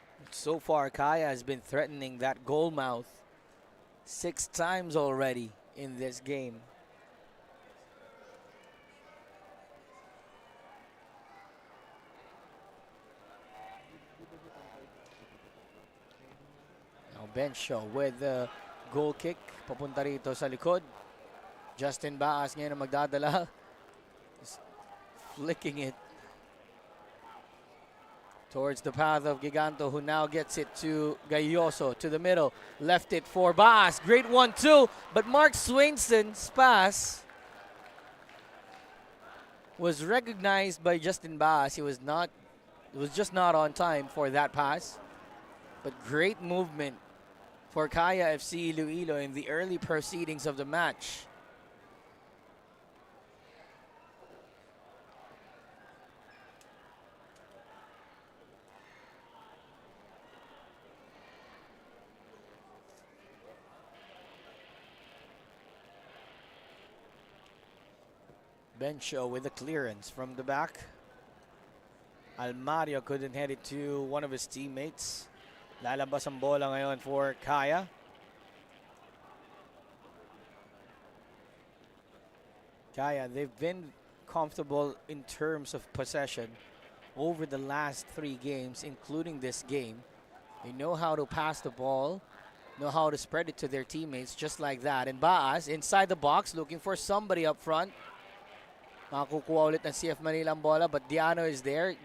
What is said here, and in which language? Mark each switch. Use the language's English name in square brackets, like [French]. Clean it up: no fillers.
[English] So far, Kaya has been threatening that goal mouth 6 times already in this game. Now Bencho with the goal kick. [Filipino] Papunta rito sa likod. Justin Baas ngayon ang magdadala. [English] Just flicking it towards the path of Giganto, who now gets it to Gayoso, to the middle. Left it for Baas. Great 1-2, but Mark Swainson's pass was recognized by Justin Baas. It was just not on time for that pass. But great movement for Kaya FC-Iloilo in the early proceedings of the match. Bencho with a clearance from the back. Almario couldn't head it to one of his teammates. [Filipino] Lalabas ang bola ngayon [English] for Kaya. Kaya, they've been comfortable in terms of possession over the last 3 games, including this game. They know how to pass the ball, know how to spread it to their teammates just like that. And Baas inside the box looking for somebody up front. [Filipino] Makukuha ulit ng CF Manila ang bola, [English] but Diano is there.